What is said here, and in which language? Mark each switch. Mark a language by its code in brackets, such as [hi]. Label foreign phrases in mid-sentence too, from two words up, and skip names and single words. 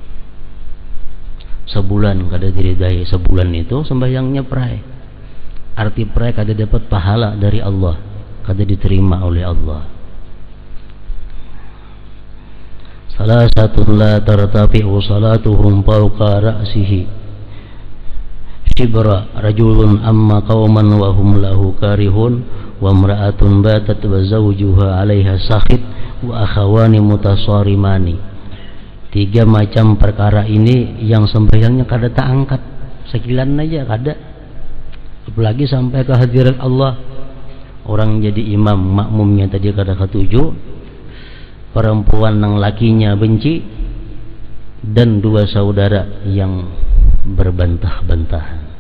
[bjn] Sebulan kada diridai, sebulan itu sembahyangnya prai. Arti prai kada dapat pahala dari Allah, kada diterima oleh Allah. Salah satu [ar] لا ترتفع صلاتهم فوق رأسه شبرا رجل أم قوما وهم له كارهون وامرأة باتت وزوجها عليها ساخط وأخوان متصارمان. [bjn] 3 macam perkara ini yang sembahyangnya kada tak angkat, sekilan aja kada, apalagi sampai ke hadirat Allah. Orang jadi imam, makmumnya tadi kada katuju, perempuan nang lakinya benci, dan 2 saudara yang berbantah-bantahan.